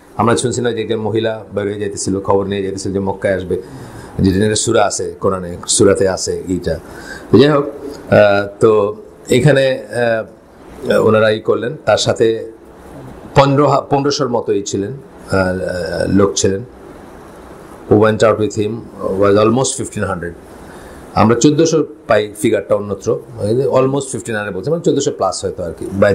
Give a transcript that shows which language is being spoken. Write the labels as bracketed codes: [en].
[bn] আমরা শুনছিলাম যে একজন মহিলা বেরিয়ে যেতেছিল, খবর নিয়ে যেতেছিল যে মক্কায় আসবে, যেটা সুরা আছে কোরআনে, সুরাতে আছে এইটা। যাই হোক, তো এখানে ওনারা করলেন, তার সাথে 1500 মতোই ছিলেন লোক ছিলেন। [en] who went out with him was almost 1500। [bn] আমরা 1400 পাই ফিগারটা অন্যত্র, অলমোস্ট 1500 বলছে, মানে 1400 প্লাস হয়তো আর কি।